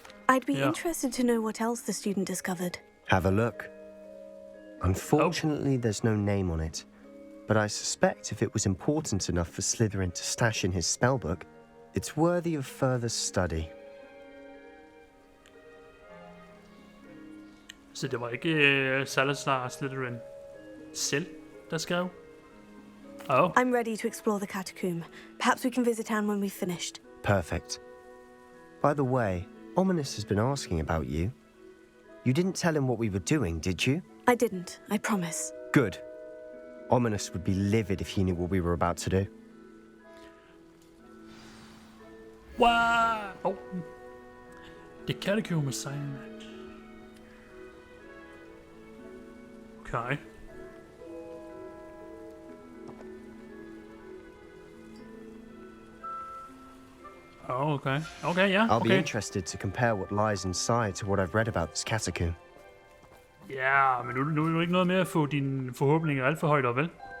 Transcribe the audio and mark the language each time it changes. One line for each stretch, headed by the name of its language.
English: I'd be interested to know what else the student discovered. Have a look. Unfortunately, there's no name on it. But I suspect if it was important enough for Slytherin to stash in his spellbook, it's worthy of further study.
Danish: Så det var ikke Salazar Slytherin selv, der skrev?
English: Oh. I'm ready to explore the catacomb. Perhaps we can visit Anne when we've finished. Perfect. By the way, Ominous has been asking about you. You didn't tell him what we were doing, did you? I didn't, I promise. Good. Ominous would be livid if he knew what we were about to do. Wow! Oh. The catacomb assignment. Okay. Oh, okay. Okay, yeah. I'll be Okay. interested to compare what lies inside to what I've read about this catacomb.
Danish: Ja, men nu er du ikke noget med at få dine forhåbninger alt for højt op, vel?